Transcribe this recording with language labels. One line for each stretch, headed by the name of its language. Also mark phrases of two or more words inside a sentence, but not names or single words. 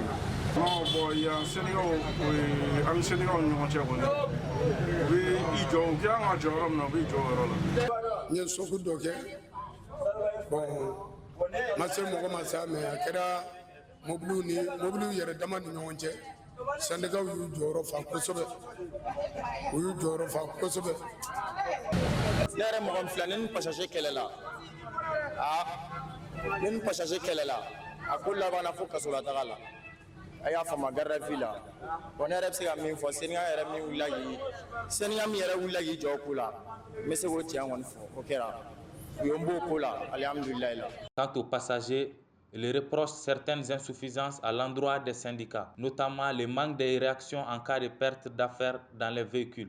French: Non, bon, il y a un Sénégal, un Sénégal, on est oui, il joue bien à Joram, non, oui, Joram. Il y a un socle d'oké. Bon, ma sœur m'a commencé à me faire mobile, il y a des dames de syndicat
Bambara: y'u jɔyɔrɔ fa kosɛbɛ u y'u jɔyɔrɔ fa kosɛbɛ. Ne yɛrɛ mɔgɔ min filɛ ne ni passager kɛlɛla ne ni passager kɛlɛla a ko labanna fo kasolataga la a y'a faamu
French: garde à vue
Bambara: la bon ne yɛrɛ bɛ se ka min fɔ seniya yɛrɛ min wulila k'i jɔ o ko la n bɛ se k'o tiɲɛ kɔni fɔ o kɛra u ye n b'o ko la alhamdulilayi.
French: Quant aux passagers, ils reprochent certaines insuffisances à l'endroit des syndicats, notamment le manque de réaction en cas de perte d'affaires dans les véhicules.